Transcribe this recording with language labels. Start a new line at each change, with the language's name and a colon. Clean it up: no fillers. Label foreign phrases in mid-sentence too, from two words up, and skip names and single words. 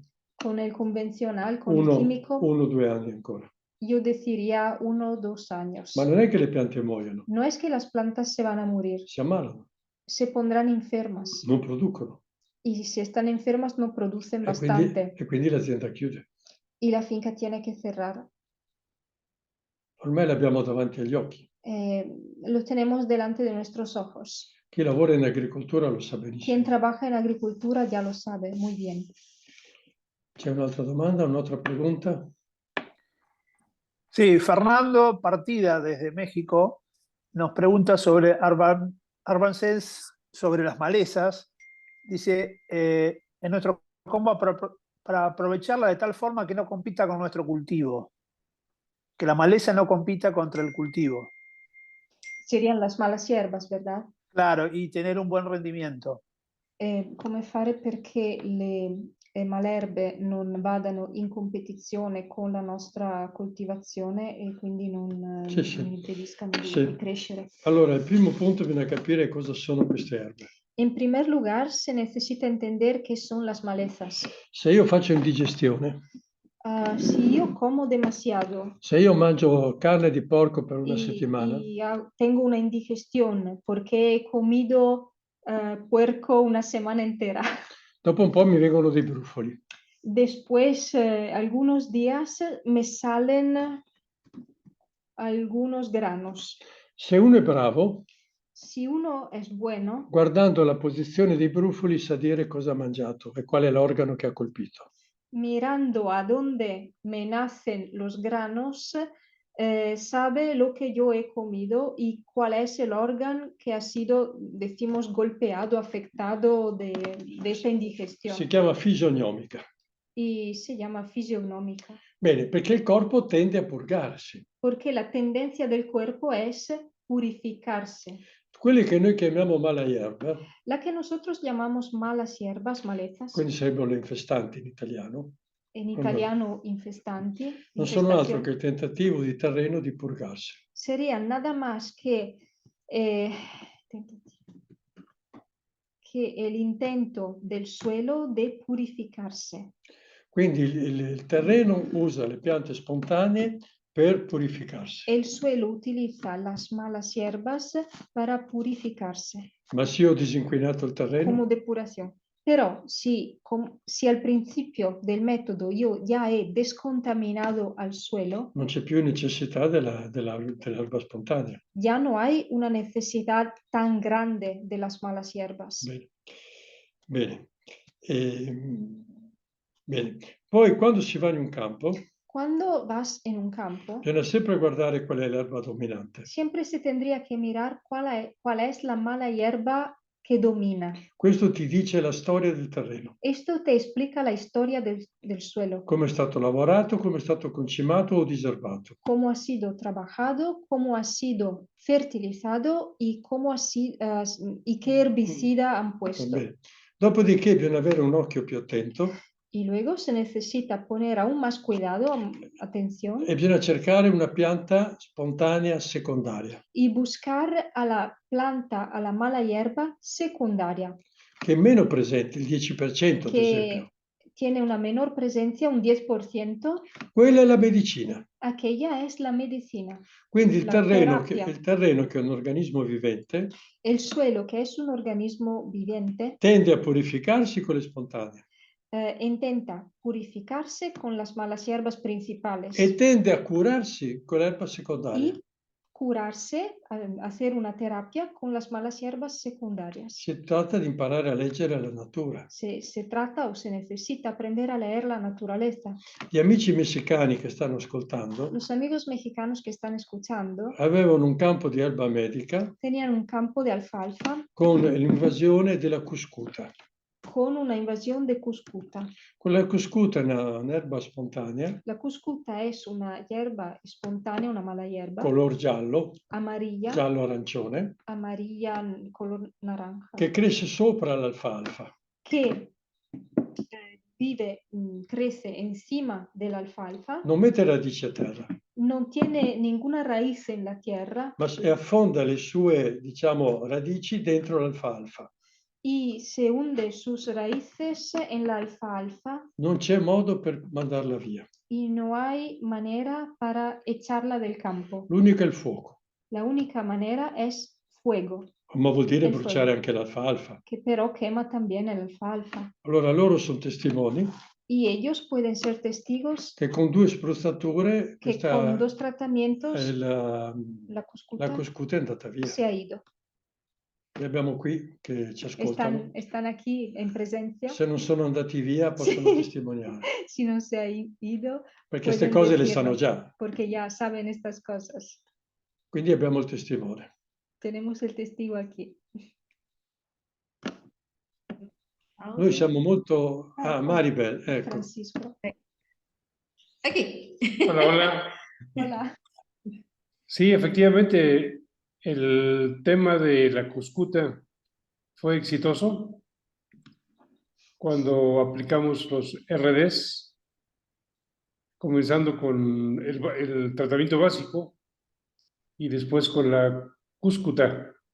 Spanish: Con el convencional, con el químico,
Italian: 1-2 anni ancora.
Spanish: yo diría 1 o 2 años.
Italian: Ma non è che le piante muoiono,
Spanish: No es que las plantas se van a morir,
Italian: si ammalano,
Spanish: se pondrán enfermas.
Italian: non producono.
Spanish: Y si están enfermas no producen bastante.
Italian: E quindi l'azienda chiude.
Spanish: Y la finca tiene que cerrar.
Italian: Ormai l'abbiamo davanti agli occhi.
Spanish: Lo tenemos delante de nuestros ojos.
Italian: Chi lavora in agricoltura lo sa
Spanish: Quien
Italian: benissimo.
Spanish: trabaja en agricultura ya lo sabe muy bien.
Italian: C'è un'altra domanda, un'altra pregunta?
Spanish: Sí, Fernando Partida desde México nos pregunta sobre Arbances, sobre las malezas. Dice, en nuestro combo para aprovecharla de tal forma que no compita con nuestro cultivo, que la maleza no compita contra el cultivo. Serían las malas hierbas, ¿verdad? Claro, y tener un buen rendimiento.
Italian: Come fare perché le malerbe non vadano in competizione con la nostra coltivazione e quindi non Sì. impediscano di Sì. crescere. Allora, il primo punto bisogna capire cosa sono queste erbe.
Spanish: En primer lugar, se necesita entender qué son las malezas.
Italian: Se io faccio indigestione,
Spanish: Si yo como demasiado
Italian: se io mangio carne di porco per una settimana,
Spanish: y tengo una indigestión porque he comido puerco una semana entera,
Italian: dopo un po' mi vengono dei brufoli.
Spanish: después algunos días me salen algunos granos.
Italian: Se uno è bravo,
Spanish: Si uno es bueno,
Italian: guardando la posizione dei brufoli sa dire cosa ha mangiato e qual è l'organo che ha colpito.
Spanish: mirando a dónde me nacen los granos, sabe lo que yo he comido y cuál es el órgano que ha sido, decimos, golpeado, afectado de esa indigestión.
Italian: Si chiama fisionomica.
Spanish: Y se llama fisionómica.
Italian: Bene, perché il corpo tende a purgarsi.
Spanish: Porque la tendencia del cuerpo es purificarse.
Italian: Quelle che noi chiamiamo
Spanish: mala hierba, La que nosotros llamamos malas hierbas, malezas,
Italian: quindi sarebbero le infestanti in italiano,
Spanish: en italiano infestanti,
Italian: non sono altro
Spanish: infestación,
Italian: che il tentativo di terreno di purgarsi.
Spanish: serían nada más que el intento del suelo de purificarse.
Italian: Quindi il terreno usa le piante spontanee per purificarsi.
Spanish: El suelo utiliza las malas hierbas para purificarse
Italian: Ma se io ho disinquinato il
Spanish: como
Italian: terreno,
Spanish: depuración. Pero si al principio del método yo ya he descontaminado al suelo,
Italian: non c'è più necessità dell'erba spontanea.
Spanish: ya no hay una necesidad tan grande de las malas hierbas.
Italian: Bene. Bene. Bene. Poi quando si va in un campo,
Spanish: Cuando vas en un campo,
Italian: bisogna sempre guardare qual è l'erba dominante.
Spanish: siempre se tendría que mirar cuál es la mala hierba que domina.
Italian: Questo ti dice la storia del terreno,
Spanish: Esto te explica la historia del suelo,
Italian: come è stato lavorato, come è stato concimato o diserbato.
Spanish: cómo ha sido trabajado, cómo ha sido fertilizado y y qué herbicida han puesto.
Italian: Bene. Dopodiché bisogna avere un occhio più attento
Spanish: Y luego se necesita poner aún más cuidado, atención,
Italian: e bisogna cercare una pianta spontanea secondaria,
Spanish: y buscar a la planta, a la mala hierba secundaria,
Italian: che è meno presente, il 10% ad esempio.
Spanish: que tiene una menor presencia, un 10%,
Italian: Quella è la medicina.
Spanish: aquella es la medicina.
Italian: Quindi il
Spanish: La
Italian: terreno,
Spanish: terapia.
Italian: il terreno, che è un organismo vivente,
Spanish: El suelo, que es un organismo viviente,
Italian: tende a purificarsi con le spontanee
Spanish: intenta purificarse con las malas hierbas principales
Italian: e tende a curarsi con l'erba secondaria.
Spanish: y curarse, hacer una terapia con las malas hierbas secundarias.
Italian: Si tratta di imparare a leggere la natura.
Spanish: Se trata o se necesita aprender a leer la naturaleza.
Italian: Gli amici messicani che stanno ascoltando
Spanish: Los amigos mexicanos que están escuchando
Italian: avevano un campo di erba medica
Spanish: tenían un campo de alfalfa
Italian: con l'invasione della cuscuta.
Spanish: con una invasión de cuscuta.
Italian: Quella cuscuta è un'erba spontanea,
Spanish: La cuscuta es una hierba espontánea, una mala hierba,
Italian: color giallo,
Spanish: amarilla,
Italian: giallo-arancione,
Spanish: amarilla, color naranja,
Italian: che cresce sopra l'alfalfa.
Spanish: que crece encima de la alfalfa,
Italian: Non mette radici a terra,
Spanish: no tiene ninguna raíz en la tierra
Italian: ma affonda le sue, diciamo, radici dentro l'alfalfa.
Spanish: y se hunde sus raíces en la alfalfa
Italian: Non c'è modo per mandarla via.
Spanish: y no hay manera para echarla del campo.
Italian: L'unico è il fuoco,
Spanish: La única manera es fuego,
Italian: ma vuol dire Il bruciare fuoco. anche l'alfalfa.
Spanish: que pero quema también el alfalfa.
Italian: Allora loro sono testimoni
Spanish: Y ellos pueden ser testigos
Italian: che con 2 spruzzature
Spanish: que
Italian: questa
Spanish: con 2 tratamientos
Italian: la
Spanish: la
Italian: cuscuta è andata via.
Spanish: se ha ido.
Italian: Li abbiamo qui che ci ascoltano.
Spanish: Están aquí en presencia.
Italian: Se non sono andati via possono Sì. testimoniare,
Spanish: Si no se ha ido,
Italian: perché queste
Spanish: pueden
Italian: cose le
Spanish: decirlo,
Italian: sanno già.
Spanish: porque ya saben estas cosas.
Italian: Quindi abbiamo il testimone.
Spanish: Tenemos el testigo aquí.
Italian: Noi siamo molto... Ah, Maribel, ecco. Francisco.
Spanish: Aquí. Hola, hola. Hola. Sí, efectivamente, El tema de la cuscuta fue exitoso cuando aplicamos los RDs, comenzando con el tratamiento básico y después con la cúscuta.